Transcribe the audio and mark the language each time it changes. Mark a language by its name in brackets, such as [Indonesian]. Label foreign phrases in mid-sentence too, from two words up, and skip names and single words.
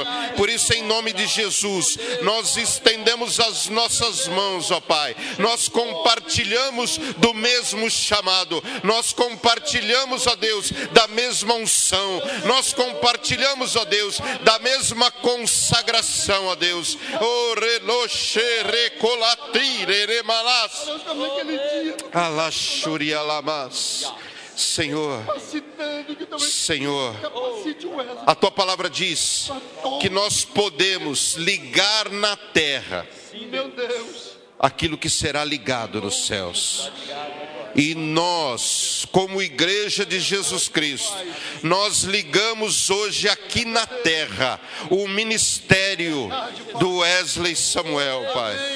[Portuguese] Por isso, em nome de Jesus, nós estendemos as nossas mãos, ó Pai. Nós compartilhamos do mesmo chamado. Nós compartilhamos, ó Deus, da mesma unção. Nós compartilhamos, ó Deus, da mesma consagração, ó Deus. O reloche recolatire remalas. Alashuri alamas. Senhor, Senhor, a Tua palavra diz que nós podemos ligar na terra aquilo que será ligado nos céus. E nós, como igreja de Jesus Cristo, nós ligamos hoje aqui na terra o ministério do Wesley Samuel, Pai.